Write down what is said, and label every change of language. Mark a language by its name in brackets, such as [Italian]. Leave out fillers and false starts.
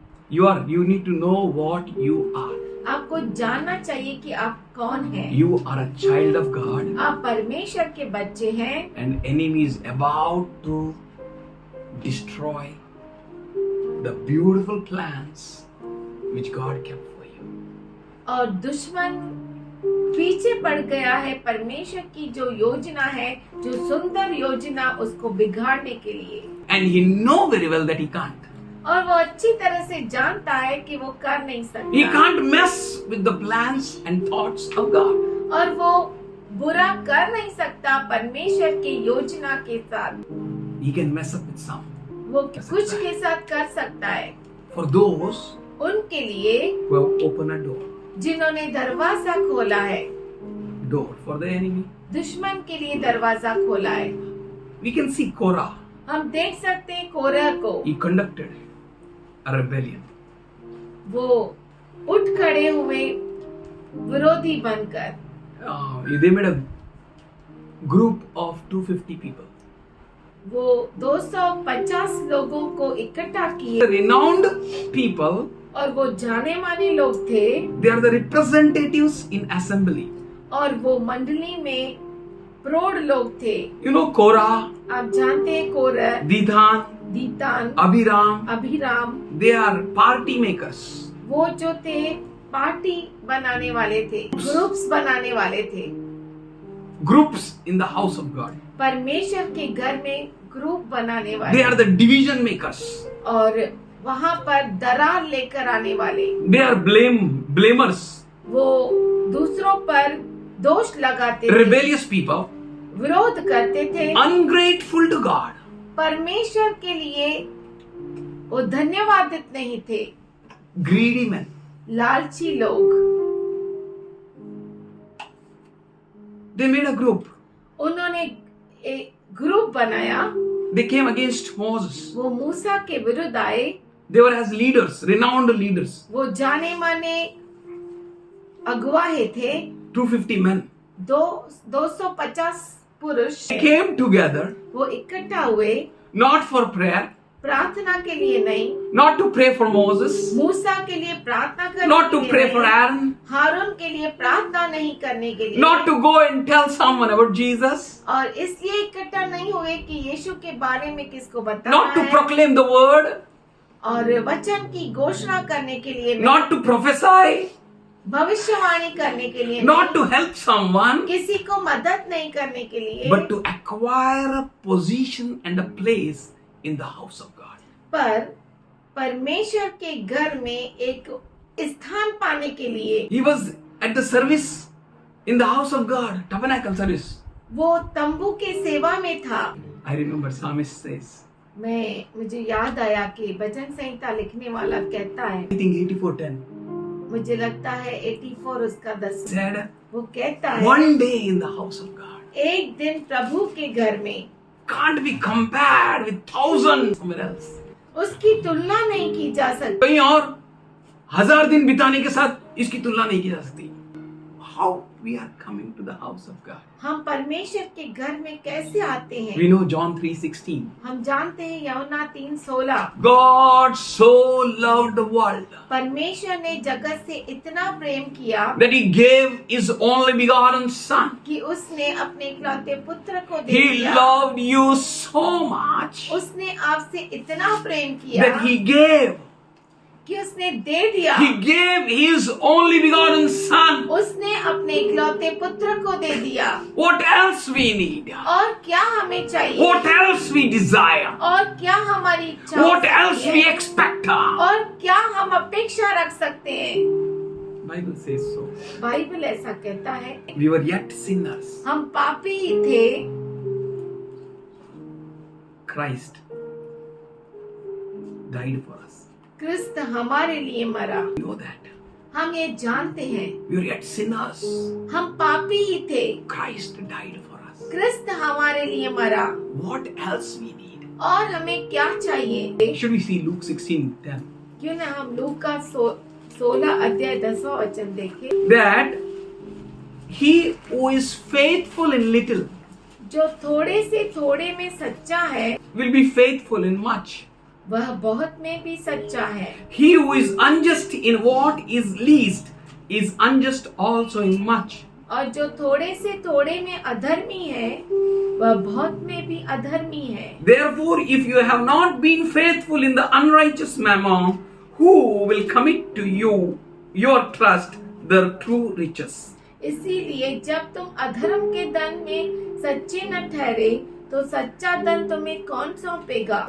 [English] You need to know what you are. [Hindi] आपको जानना चाहिए कि आप कौन हैं। [English] You are a child of God. [Hindi] आप परमेश्वर के बच्चे हैं, [English] And enemy is about to destroy the beautiful plans which God kept for you. [Hindi] और दुश्मन पीछे पड़ गया है परमेश्वर की जो योजना है, जो सुंदर योजना, उसको बिगाड़ने के लिए। [English] And he know very well that he can't. [Hindi] और वो अच्छी तरह से जानता है कि वो कर नहीं सकता। [English] He can't mess with the plans and thoughts of God. [Hindi] और वो बुरा कर नहीं सकता परमेश्वर की योजना के साथ। [English] He can mess up with some. [Hindi] वो कुछ के साथ कर सकता है। [English] For those [Hindi] उनके लिए [English] who have opened a door. [Hindi] जिन्होंने दरवाजा खोला है, [English] Door for the enemy. [Hindi] दुश्मन के लिए दरवाजा खोला है। [English] We can see Korah. [Hindi] हम देख सकते हैं कोरह को, [English] He conducted a rebellion. [Hindi] वो उठ खड़े हुए विरोधी बनकर। [English] They made a group of 250 people. [Hindi] वो 250 लोगों को इकट्ठा [English] The [Hindi] किए, [English] renowned people, [Hindi] और वो जाने माने लोग थे, [English] they are the representatives in assembly. [Hindi] और वो मंडली में प्रौढ़ लोग थे। [English] You know Korah, [Hindi] आप जानते हैं कोरह, [English] Dathan, [Hindi] दीतान, [English] Abiram, [Hindi] Abhiram, [English] they are party makers. [Hindi] वो जो थे पार्टी बनाने वाले थे, ग्रुप्स बनाने वाले थे। [English] Groups in the house of God. [Hindi] परमेश्वर के घर में ग्रुप बनाने [English] They [Hindi] वाले, [English] are the division makers. [Hindi] और वहाँ पर दरार लेकर आने वाले। [English] They are blamers. [Hindi] वो दूसरों पर दोष लगाते थे, [English] Rebellious people. [Hindi] विरोध करते थे, [English] Ungrateful to God. [Hindi] परमेश्वर के लिए वो धन्यवादित नहीं थे। [English] Greedy men. [Hindi] लालची लोग, [English] They made a group. [Hindi] उन्होंने एक ग्रुप बनाया। [English] They came against Moses. [Hindi] वो मूसा के विरुद्ध आए। [English] They were as leaders, renowned leaders. [Hindi] वो जाने माने अगुवाहे थे। [English] 250 men. [Hindi] 250 पुरुष [English] came together, [Hindi] वो इकट्ठा हुए, [English] not for prayer, [Hindi] प्रार्थना के लिए नहीं, [English] not to pray for Moses, [Hindi] मूसा के लिए प्रार्थना करने [English] not [Hindi] के [English] to [Hindi] लिए [English] pray for [Hindi] नहीं, [English] Aaron, [Hindi] हारून के लिए प्रार्थना नहीं करने के लिए, [English] not to go and tell someone about Jesus, [Hindi] और इसलिए इकट्ठा नहीं हुए कि यीशु के बारे में किसको बताना [English] not to [Hindi] है, [English] proclaim the word, [Hindi] और वचन की घोषणा करने के लिए नहीं, [English] not to prophesy, [Hindi] भविष्यवाणी करने के लिए [English] not [Hindi] नहीं, [English] to help someone, [Hindi] किसी को मदद नहीं करने के लिए, [English] but to acquire a position and a place in the house of God. [Hindi] पर परमेश्वर के घर में एक स्थान पाने के लिए [English] He was at the service in the house of God, tabernacle service. [Hindi] वो तंबू के सेवा में था। [English] I remember psalmist says, [Hindi] मुझे याद आया कि भजन संहिता लिखने वाला कहता है, [English] I think 84:10, [Hindi] मुझे लगता है 84 उसका 10, [English] said, [Hindi] वो कहता है [English] one day in the house of God [Hindi] एक दिन प्रभु के घर में [English] can't be compared with thousands somewhere else. [Hindi] उसकी तुलना नहीं की जा सकती। कहीं और 1000 दिन बिताने के साथ इसकी तुलना नहीं की जा सकती। [English] How we are coming to the house of God. [Hindi] हम परमेश्वर के घर में कैसे आते हैं? [English] We know John 3:16. [Hindi] हम जानते हैं यूहन्ना 3:16, [English] God so loved the world [Hindi] परमेश्वर ने जगत से इतना प्रेम किया [English] that He gave His only begotten Son. [Hindi] कि उसने अपने इकलौते पुत्र को दे [English] He [Hindi] दिया। [English] loved you so much [Hindi] उसने आपसे इतना प्रेम किया [English] that He gave. [Hindi] कि उसने दे दिया। [English] He gave His only begotten Son. [Hindi] उसने अपने इकलौते पुत्र को दे दिया। [English] What else we need? [Hindi] और क्या हमें चाहिए? [English] What else we desire? [Hindi] और क्या हमारी इच्छा [English] What else we expect? [Hindi] और क्या हम अपेक्षा रख सकते हैं? [English] Bible says so. [Hindi] बाइबल ऐसा कहता है, [English] We were yet sinners. [Hindi] हम पापी ही थे, [English] Christ died for us. [Hindi] क्रिस्त हमारे लिए मरा। [English] We know that. [Hindi] हम ये जानते हैं, [English] We were yet sinners. [Hindi] हम पापी ही थे, [English] Christ died for us. [Hindi] क्रिस्त हमारे लिए मरा। [English] What else we need? [Hindi] और हमें क्या चाहिए? [English] Should we see Luke 16:10? [Hindi] क्यों ना हम लूका 16 अध्याय 10वां वचन देखें। [English] That he who is faithful in little [Hindi] जो थोड़े से थोड़े में सच्चा है, [English] will be faithful in much. [Hindi] वह बहुत में भी सच्चा है। [English] He who is unjust in what is least is unjust also in much. [Hindi] और जो थोड़े से थोड़े में अधर्मी है, वह बहुत में भी अधर्मी है। [English] Therefore, if you have not been faithful in the unrighteous mammon, who will commit to you your trust the true riches? [Hindi] इसीलिए जब तुम अधर्म के धन में सच्चे न ठहरे, तो सच्चा धन तुम्हें कौन सौंपेगा?